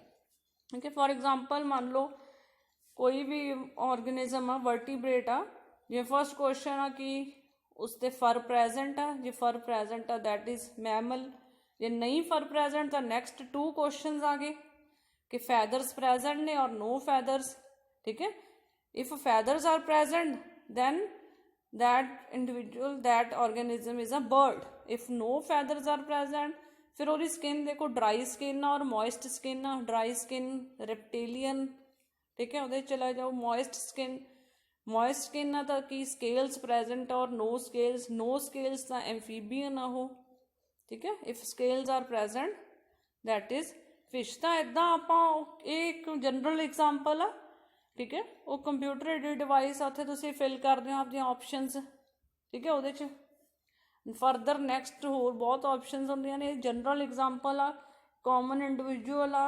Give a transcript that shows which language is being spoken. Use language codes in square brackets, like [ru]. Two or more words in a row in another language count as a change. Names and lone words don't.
[pa] ਠੀਕ ਹੈ, [en] for example [pa] ਮੰਨ ਲਓ ਕੋਈ ਵੀ ਆਰਗੇਨਿਜ਼ਮ ਆ, ਵਰਟੀਬ੍ਰੇਟ ਆ, ਜੇ [en] first question [pa] ਆ ਕਿ ਉਸ 'ਤੇ [en] fur present [pa] ਆ, ਜੇ [en] fur present [pa] ਆ [en] that is mammal, [pa] ਜੇ ਨਹੀਂ [en] fur present [pa] ਤਾਂ [en] next 2 questions [pa] ਆ ਗਏ ਕਿ [en] feathers present [pa] ਨੇ ਔਰ [en] no feathers. [pa] ਠੀਕ ਹੈ, [en] if feathers are present then that individual, that organism is a bird. if no feathers are present, [pa] फिर ਉਹਦੀ skin देखो [en] dry skin [pa] और [en] moist skin [pa] ਆ, [en] dry skin reptilian। [pa] ठीक है, ਉਹਦੇ ਚਲਾ ਜਾਓ [en] moist skin [pa] ਆ ਤਾਂ ਕੀ [en] scales present [pa] और [en] no scales [pa] ਤਾਂ amphibian ਆ ਉਹ। ਠੀਕ ਹੈ, [en] if scales are present that is fish। [pa] ਤਾਂ ਇੱਦਾਂ ਆਪਾਂ ਇਹ ਇੱਕ [en] general example [pa] ਆ। ਠੀਕ ਹੈ, ਉਹ [en] computer aided device [pa] ਆ, ਉੱਥੇ ਤੁਸੀਂ ਫਿਲ ਕਰਦੇ ਹੋ ਆਪਦੀਆਂ ਆਪਸ਼ਨਸ। ਠੀਕ ਹੈ, ਉਹਦੇ 'ਚ [en] further next [pa] ਹੋਰ ਬਹੁਤ ਆਪਸ਼ਨਸ ਹੁੰਦੀਆਂ ਨੇ। [en] general example [pa] ਆ, [en] common individual [pa] ਆ।